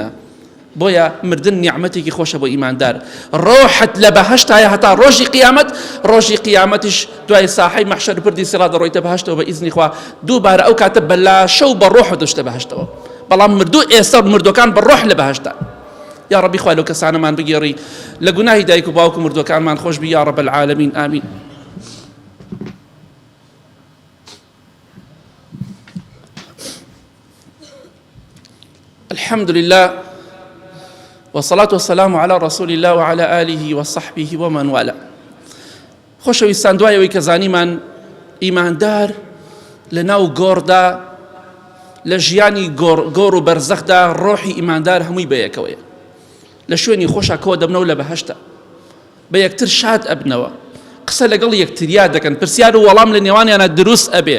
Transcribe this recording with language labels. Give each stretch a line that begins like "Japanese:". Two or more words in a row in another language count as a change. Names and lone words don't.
Central Kurdish: بۆیە مردن نیعمەتێکی خۆشە بۆ ئیماندار. ڕۆحت لە بەهەشتایە هەتا ڕۆژی قیامەت، ڕۆژی قیامەتیش دوای ساحەی مەحشەر پردی سیڕات دەڕۆیتە بەهەشتەوە بە ئیزنی خوا. دووبارە ئەو کاتە بە لاشە و بە ڕۆح دەشتە بەهەشتەوە. بەڵام مردوو ئێستا مردوەکان بە ڕۆح لە بەهەشتە. یا ڕەبی خوای لەو کەسانەمان بگێڕی لە گوناهی دایک و باوک و مردوەکانمان خۆش بی
Arabic: یا ڕەب العالەمین.
Central Kurdish: ئامین.
Arabic: الحمد لله والصلاة والسلام على رسول الله وعلى آله وصحبه ومن والاه.
Central Kurdish: خۆشەویستان، دوایەوەی کە زانیمان ئیماندار لە ناو گۆڕدا لە ژیانی گۆڕ و بەرزەخدا ڕۆحی ئیماندار هەمووی بەیەکەوەیە، لە شوێنی خۆشە کۆ دەبنەوە لە بەهەشتە، بە یەکتر شاد ئەبنەوە، قسە لەگەڵ یەکتریا دەکەن، پرسیار و وەڵام لە نێوانیانە دروست ئەبێ.